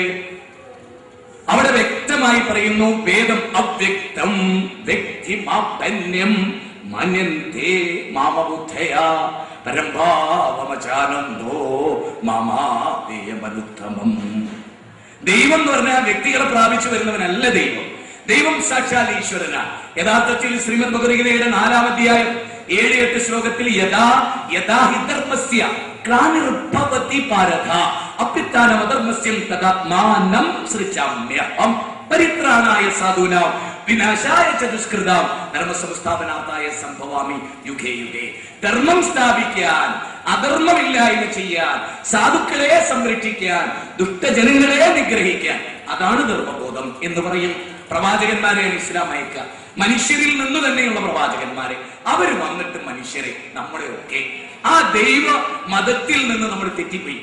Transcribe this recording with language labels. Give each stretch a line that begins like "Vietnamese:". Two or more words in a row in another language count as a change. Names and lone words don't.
Malayalam: അവിടെ വ്യക്തമായി പറയുന്നു,
Sanskrit: വേദം അവ്യക്തം വ്യക്തിമാപന്യം മന്യന്തേ മാമബുദ്ധയാ പരംഭാവമചാനന്ദോ മാമാദേയമനുത്തമം.
Malayalam: ദൈവം എന്ന് പറഞ്ഞാൽ വ്യക്തികളെ പ്രാപിച്ചു വരുന്നവനല്ല ദൈവം. ദൈവം സാക്ഷാൽ ഈശ്വരനാണ്. യഥാർത്ഥത്തിൽ ശ്രീമദ് ഭഗവത്ഗീതയുടെ 4-ാം അധ്യായം 7-8 ശ്ലോകത്തിൽ
Sanskrit: യഥാ യഥാ ഹി ധർമ്മസ്യ ഗ്ലാനിർഭവതി ഭാരത അഭ്യുത്ഥാനമധർമ്മസ്യം തദാത്മാനം സൃജാമ്യഹം പരിത്രാണായ സാധൂനാം വിനാശായ ച ദുഷ്കൃതാം ധർമ്മസംസ്ഥാപനാഥായ സംഭവാമി യുഗേ യുഗേ.
Malayalam: ധർമ്മം സ്ഥാപിക്കാൻ, അധർമ്മമില്ലായ്മ ചെയ്യാൻ, സാധുക്കളെ സംരക്ഷിക്കാൻ, ദുഷ്ടജനങ്ങളെ നിഗ്രഹിക്കാൻ, അതാണ് ധർമ്മബോധം എന്ന് പറയും. പ്രവാചകന്മാരെയാണ് ഇസ്ലാം അയക്കുക. മനുഷ്യരിൽ നിന്ന് തന്നെയുള്ള പ്രവാചകന്മാരെ. അവർ വന്നിട്ട് മനുഷ്യരെ, നമ്മളെയൊക്കെ ആ ദൈവ മതത്തിൽ നിന്ന് നമ്മൾ തെറ്റിപ്പോയി.